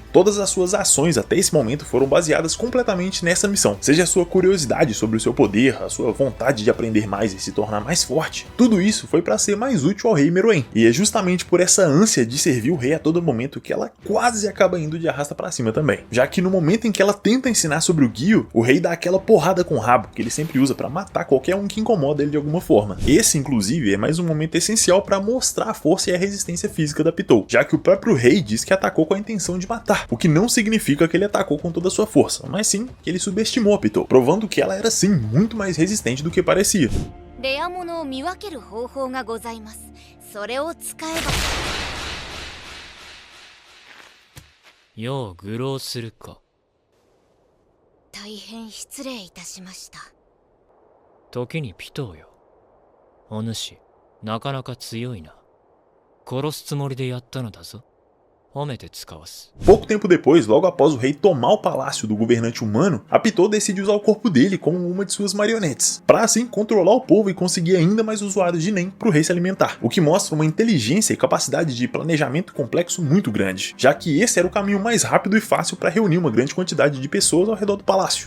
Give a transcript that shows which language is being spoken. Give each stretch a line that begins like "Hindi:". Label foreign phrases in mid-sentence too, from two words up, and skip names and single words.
Portuguese: Todas as suas ações até esse momento foram baseadas completamente nessa missão, seja a sua curiosidade sobre o seu poder, a sua vontade de aprender mais e se tornar mais forte, tudo isso foi para ser mais útil ao rei Meruem, e é justamente por essa ânsia de servir o rei a todo momento que ela quase acaba indo de arrasta para cima também, já que no momento em que ela tenta ensinar sobre o Gyu, o rei dá aquela porrada com o rabo que ele sempre usa para matar qualquer um que incomoda ele de alguma forma. Esse inclusive é mais um momento essencial para mostrar a força e a resistência física da Pitou, já que o próprio rei diz que atacou com a intenção de matar, o que não significa que ele atacou com toda a sua força, mas sim que ele subestimou a Pitou, provando que ela era sim muito mais resistente do que parecia.
Japanese: レア物を見分ける方法がございます。それを使えば。よう愚弄するか。大変失礼いたしました。時にピトーよ。お主、なかなか強いな。殺すつもりでやったのだぞ。
Portuguese: Pouco tempo depois, logo após o rei tomar o palácio do governante humano, a Pitou decide usar o corpo dele como uma de suas marionetes, para assim controlar o povo e conseguir ainda mais usuários de Nen para o rei se alimentar, o que mostra uma inteligência e capacidade de planejamento complexo muito grande, já que esse era o caminho mais rápido e fácil para reunir uma grande quantidade de pessoas ao redor do palácio.